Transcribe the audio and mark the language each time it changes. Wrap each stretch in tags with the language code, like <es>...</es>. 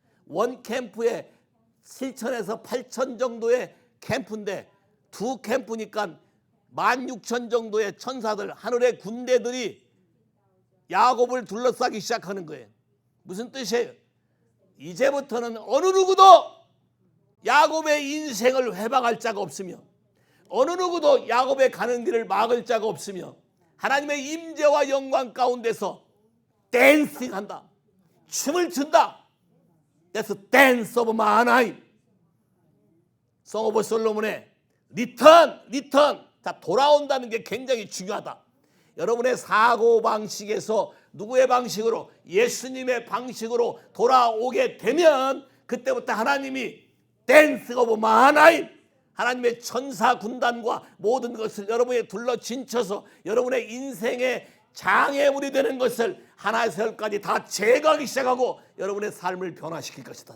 <ko>원 캠프에 7천에서 8천 정도의 캠프인데 두 캠프니까 16,000 정도의 천사들, 하늘의 군대들이 야곱을 둘러싸기 시작하는 거예요. 무슨 뜻이에요? 이제부터는 어느 누구도 야곱의 인생을 회방할 자가 없으며 어느 누구도 야곱의 가는 길을 막을 자가 없으며 하나님의 임재와 영광 가운데서 댄싱한다. 춤을 춘다.</ko> <en>That's dance of Mahanaim.</en> <ko>송 오브 솔로몬의 리턴. 자, 돌아온다는 게 굉장히 중요하다. 여러분의 사고방식에서 누구의 방식으로? 예수님의 방식으로 돌아오게 되면 그때부터 하나님이 댄스 오브 마하나임, 하나님의 천사 군단과 모든 것을 여러분에 둘러 진쳐서 여러분의 인생의 장애물이 되는 것을 하나에서 열까지 다 제거하기 시작하고 여러분의 삶을 변화시킬 것이다.</ko>